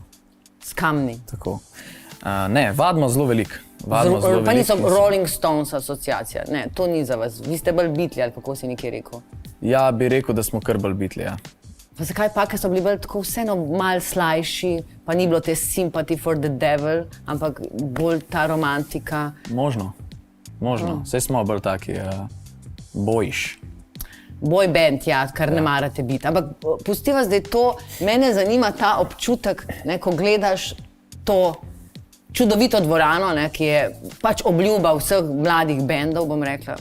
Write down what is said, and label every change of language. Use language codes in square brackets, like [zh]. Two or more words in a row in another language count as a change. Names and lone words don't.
[sl] S kamni? Tako. Ne, vadimo zelo veliko. Pa niso Rolling Stones asociacija, ne, to ni za vas. Vi ste bolj Beatli, ali kako si nekaj rekel? Ja, bi rekel, da smo kar bolj Beatli, ja. Pa zakaj pa, ker so bili bolj tako vseeno malo slajši, pa ni bilo te sympathy for the devil, ampak bolj ta romantika? Možno. Saj smo bolj taki bojiš. [en] Boj band, [sl] ja, kar ne marate biti. Ampak pustiva zdaj to, mene zanima ta občutek, ne, ko gledaš to čudovito dvorano, ne, ki je pač obljuba vseh mladih bendov, bom rekla.